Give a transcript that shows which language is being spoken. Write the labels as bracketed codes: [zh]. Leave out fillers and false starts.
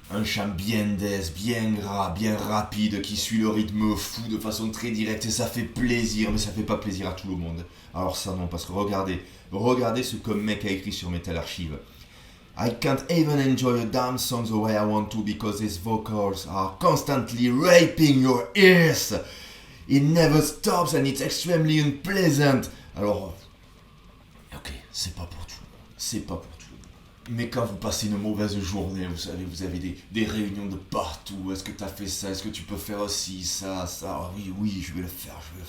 [fr] Un chant bien death, bien gras, bien rapide, qui suit le rythme fou de façon très directe et ça fait plaisir, mais ça fait pas plaisir à tout le monde. Alors ça non, parce que regardez ce qu'un mec a écrit sur Metal Archive. [en] I can't even enjoy a damn song the way I want to because his vocals are constantly raping your ears. It never stops and it's extremely unpleasant. [fr] Alors, ok, c'est pas pour tout le monde, c'est pas pour tout le monde. Mais quand vous passez une mauvaise journée, vous savez, vous avez des réunions de partout. Est-ce que t'as fait ça? Est-ce que tu peux faire aussi ça? Ah, oui, je vais le faire.